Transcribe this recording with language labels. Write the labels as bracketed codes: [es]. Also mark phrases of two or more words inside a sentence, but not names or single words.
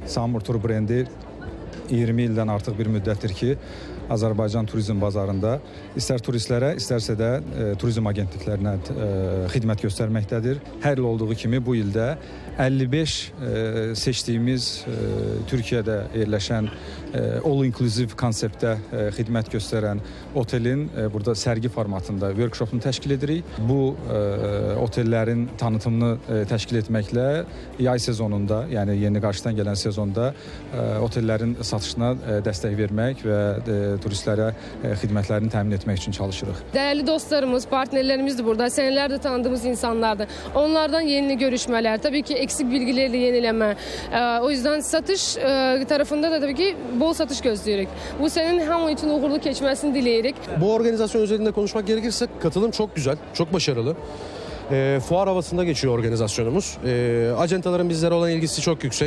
[az] Sametur brendi 20 ildən artıq bir müddətdir ki, Azərbaycan turizm bazarında istər turistlərə, istərsə də turizm agentliklərinə xidmət göstərməkdədir. Hər il olduğu kimi bu ildə 55 seçdiyimiz Türkiyədə yerləşən [en] all-inclusive [az] konseptdə xidmət göstərən otelin burada sərgi formatında workshopunu təşkil edirik. Bu otellərin tanıtımını təşkil etməklə yay sezonunda, yəni yeni qarşıdan gələn sezonda otellərin satışına dəstək vermək və turistlərə xidmətlərini təmin etmək üçün çalışırıq. Dəyərli dostlarımız, partnerlərimiz də burada, senelərdir tanıdığımız insanlardır. [tr] Onlardan yeni görüşmələr, tabii ki eksik bilgileri yenileme. O yüzden satış tarafında da tabii ki bol satış gözlüyoruz. Bu senin hamı için uğurlu geçmesini dileyerek. Bu organizasyon üzerinde konuşmak gerekirse katılım çok güzel, çok başarılı. Fuar havasında geçiyor organizasyonumuz. Acentaların bizlere olan ilgisi çok yüksek.